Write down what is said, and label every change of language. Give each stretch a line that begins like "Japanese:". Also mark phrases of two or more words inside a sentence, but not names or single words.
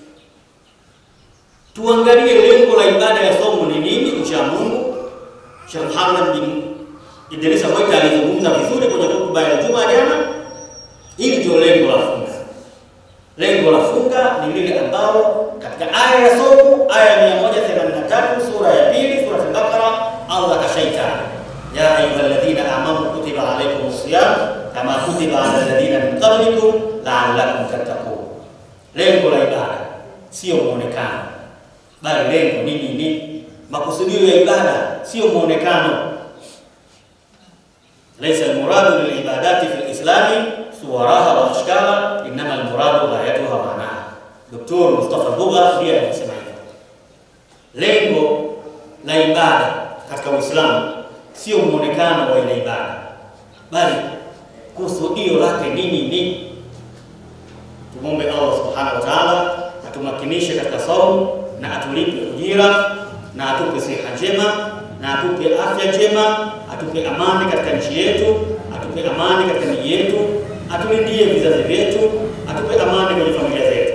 Swahili: Tuangalie lengo la ibada ya somo ni nini, ucha Mungu. Sheikh Muhammad bin Idris Moita alizungumza vizuri kwenye hotuba ya Jumaa jana. Hili ndio lengo la funga. Lengo la funga ni lile ambalo katika aya ya somo, aya 183 sura ya 2 sura Al-Baqara, Allah kashaita
Arabic: يا أيها الذين آمنوا كتب عليكم الصيام كما كتب على الذين من قبلكم لعلكم تتقون.
Swahili: Lengo la ibada sio muonekano, bali lengo ni nini? Makusudio ya ibada sio muonekano.
Arabic: ليس المراد للعبادة في الإسلام صورها وأشكالها إنما المراد غايتها معناها.
Swahili: Dr. Mustafa Bugha ndiye anasema hivyo. Lengo la ibada katika Uislamu sio muonekano wa ile ibada, bali kusudio lake nini? Tumombe Allah
Arabic: سبحانه وتعالى
Swahili: atumakinishe katika saumu na atulipe ujira na atupe siha njema na atupe afya njema, atupe amani katika nchi yetu, atupe amani katika miji yetu, atulindie vizazi vyetu, atupe amani kwenye familia zetu.